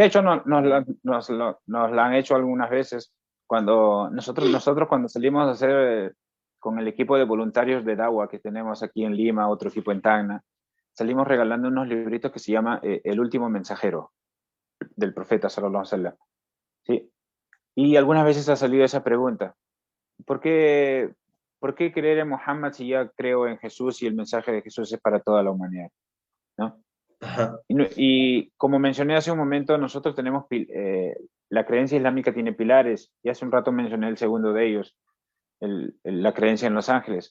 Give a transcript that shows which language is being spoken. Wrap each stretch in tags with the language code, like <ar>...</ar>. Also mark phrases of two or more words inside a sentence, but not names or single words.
<es>de hecho nos la han hecho algunas veces cuando nosotros cuando salimos a hacer con el equipo de voluntarios de Dawa que tenemos aquí en Lima, otro equipo en Tacna, salimos regalando unos libritos que se llama El último mensajero del profeta</es> <ar>صلى الله عليه وسلم.</ar> <es>Sí. Y algunas veces ha salido esa pregunta: ¿por qué, ¿por qué creer en Muhammad si ya creo en Jesús y el mensaje de Jesús es para toda la humanidad? ¿No? Ajá. Y como mencioné hace un momento, nosotros tenemos, la creencia islámica tiene pilares, y hace un rato mencioné el segundo de ellos, la creencia en los ángeles.</es>